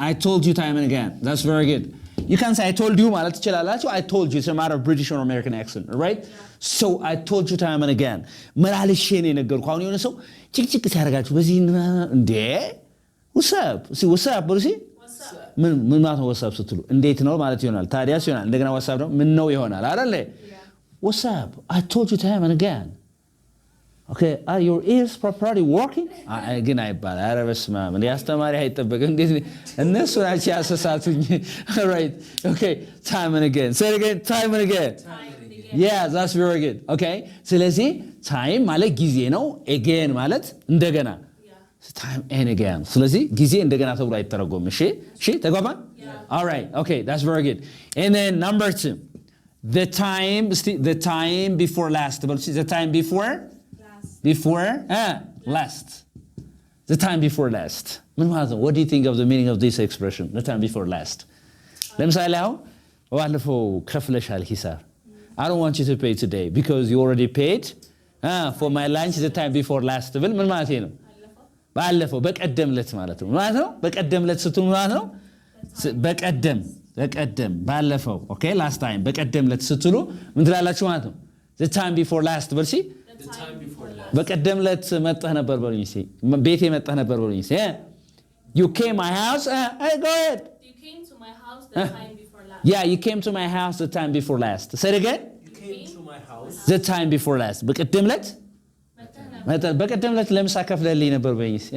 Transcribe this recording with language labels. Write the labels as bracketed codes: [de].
[en] I told you time and again. That's very good. You can say I told you [am] ማለት ትችላላችሁ. [en] I told you. It's a matter of British or American accent, right? So I told you time and again. [am] መላልሼ ነው የነገርኩህ። አሁን የሆነ ሰው ጭቅጭቅ ሲያደርጋችሁ በዚህ እንዴ [en] what's up [am] በሉ እስቲ ምን ማለት ነው? [en] what's up [am] ስትሉ እንዴት ነው ማለት ይሆናል። ታዲያስ ይሆናል። እንደገና what's up ነው ምን ነው ይሆናል አይደል? [en] what's up? I told you time and again. Okay, are your ears properly working? [am] ግን አይባል ኧረ በስመ አብ እንደ አስተማሪ አይጠበቅም። እንዴት እነሱ ናቸው ያሰሳቱኝ። All right. [en] Okay, time and again. Say it again. Time and again. Yeah, that's very good. Okay. [am] ስለዚህ time ማለት ጊዜ ነው. again ማለት እንደገና. [en] Time and again. [am] ስለዚህ ጊዜ እንደገና ተብሎ አይተረጎም። እሺ ተግባባን? [en] All right. Okay, that's very good. And then number 2. The time before last. The time before last. The time before last. What do you think of the meaning of this expression? The time before last. [am] ለምሳሌ አሁን ባለፈው ከፍለሻል ሂሳብ. [en] I don't want you to pay today because you already paid for my lunch the time before last. [am] ምን ማለት ነው? ባለፈው በቀደምለት ማለት ነው። ማለት ነው በቀደምለት ስትሉ ማለት ነው በቀደም ባለፈው okay last time በቀደምለት ስትሉ ምን ትላላችሁ ማለት ነው? [en] The time before last በርሲ The time before last. [am] በቀደምለት መጣህ ነበር በሉኝ እስቲ ቤቴ መጣህ ነበር በሉኝ እስቲ [en] You came my house go ahead. You came to my house the time before last. Yeah, you came to my house the time before last. Say it again. You came to my house the time before last. [am] በቀደምለት በቀደምለት ለምሳ ከፍለልኝ ነበር በሉኝ እስቲ